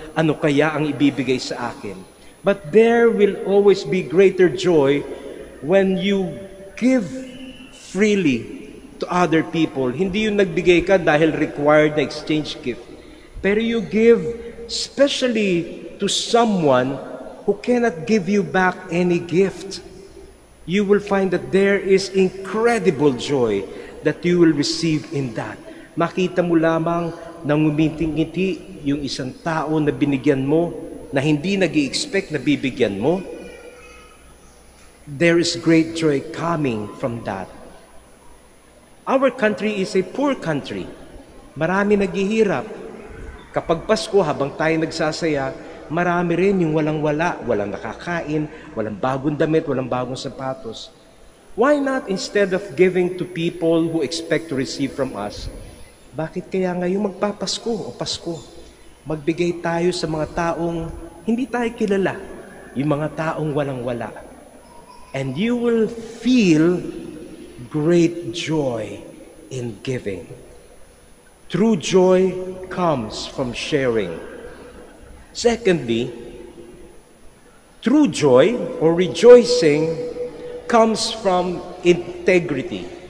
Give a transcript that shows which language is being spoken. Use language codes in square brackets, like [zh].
[tl] Ano kaya ang ibibigay sa akin? [en] But there will always be greater joy when you give freely to other people. [tl] Hindi yung nagbigay ka dahil required na exchange gift. Pero [en] you give especially to someone who cannot give you back any gift. You will find that there is incredible joy that you will receive in that. [tl] Makita mo lamang na ngumiting-ngiti yung isang tao na binigyan mo, na hindi nag-i-expect na bibigyan mo. [en] There is great joy coming from that. Our country is a poor country. [tl] Marami naghihirap. Kapag Pasko, habang tayo nagsasaya, marami rin yung walang-wala, walang nakakain, walang bagong damit, walang bagong sapatos. [en] Why not, instead of giving to people who expect to receive from us, [tl] bakit kaya ngayong magpapasko o Pasko? Magbigay tayo sa mga taong hindi tayo kilala, yung mga taong walang-wala. [en] And you will feel great joy in giving. True joy comes from sharing. Secondly, true joy or rejoicing comes from integrity.